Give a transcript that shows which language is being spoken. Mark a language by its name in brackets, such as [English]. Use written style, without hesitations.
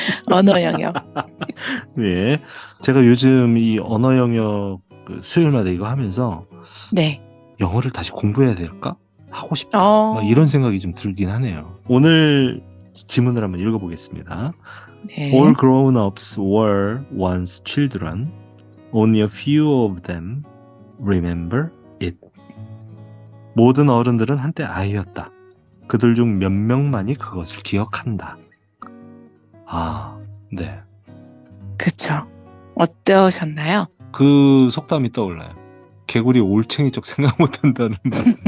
[Korean] 언어 영역. 예. 제가 요즘 이 언어 영역 그 수요일마다 이거 하면서 네. 영어를 다시 공부해야 될까? 하고 싶다. 막 이런 어, 생각이 좀 들긴 하네요. 오늘 지문을 한번 읽어보겠습니다. 네. [English] All grown-ups were once children. Only a few of them remember it. [Korean] 모든 어른들은 한때 아이였다. 그들 중 몇 명만이 그것을 기억한다. 아, 네. 그쵸. 어떠셨나요? 그 속담이 떠올라요. 개구리 올챙이 쪽 생각 못한다는 말.